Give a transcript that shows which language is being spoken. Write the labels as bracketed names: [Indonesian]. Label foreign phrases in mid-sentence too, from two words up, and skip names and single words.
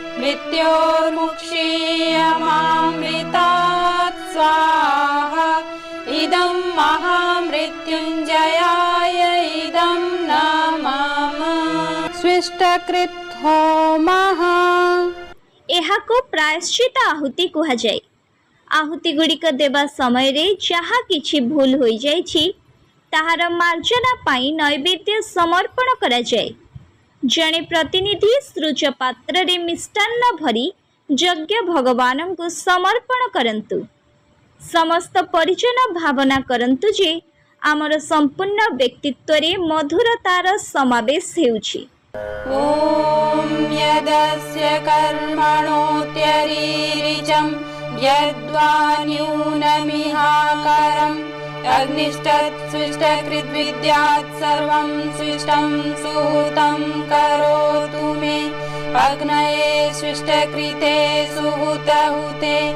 [Sanskrit] मृत्योर्मुक्षीयमामृतात् स्वाहा इदं महामृत्युञ्जयाय इदं न मम स्विष्टकृत होमः [Odia] ଏହାକୁ ପ୍ରାୟଶ୍ଚିତ ଆହୁତି କୁହା ଯାଏ। ଆହୁତି ଗୁଡ଼ିକ ଦେବା ସମୟ ରେ ଯାହା କିଛି ଭୁଲ ହୋଇ ଯାଇଛି ତାହାର ମାର୍ଜନା ପାଇଁ ନୈବେଦ୍ୟ ସମର୍ପଣ କରା ଯାଏ। ଜଣେ ପ୍ରତିନିଧି ସୃଜ ପାତ୍ର ରେ ମିଷ୍ଟାନ୍ନ ଭରି ଯଜ୍ଞ ଭଗବାନ କୁ ସମର୍ପଣ କରନ୍ତୁ। ସମସ୍ତ ପରିଜନ ଭାବନା କରନ୍ତୁ ଯେ ଆମର ସମ୍ପୂର୍ଣ୍ଣ ବ୍ୟକ୍ତିତ୍ୱ ରେ ମଧୁରତାର ସମାବେଶ ହେଉଛି। [Sanskrit] ॐ यदस्य कर्मणोऽत्यरीरिचं यद्वा न्यूनमिहाकरम् अग्निष्टत्सृष्टकृद्विद्यात् सर्वं सृष्टं सुहृतं करोतु मे अग्नये सृष्टकृते सुहृतहुते